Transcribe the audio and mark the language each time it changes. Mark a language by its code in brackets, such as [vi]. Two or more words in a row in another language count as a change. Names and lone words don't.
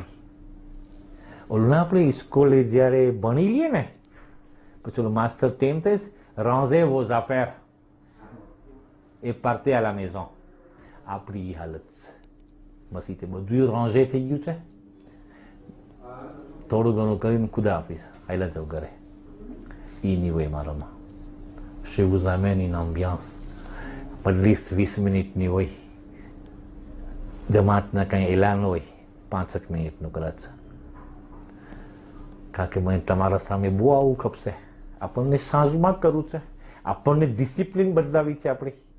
[gu] ઓલું આપણે સ્કૂલે જ્યારે ભણી લઈએ ને પછી ઓલું માસ્ટર તેમ થાય [fr] rangez vos affaires et partez à la maison. [gu] આપણી હાલત છે, મસીતે બધું રાંઝે થઈ ગયું છે. થોડું ઘણું કરીને ખુદા આપીશ, આયલા જાવ ઘરે. એ નહીં હોય મારામાં. [fr] chez vous amène une ambiance, [gu] મજલિસ 20 મિનિટની હોય, જમાતના કંઈ એલાન હોય 5 મિનિટનું કદાચ. કારણ કે મને તમારા સામે બહુ આવું ખપશે. આપણને સાંજમાં કરવું છે, આપણને ડિસિપ્લિન બદલાવી છે આપણી.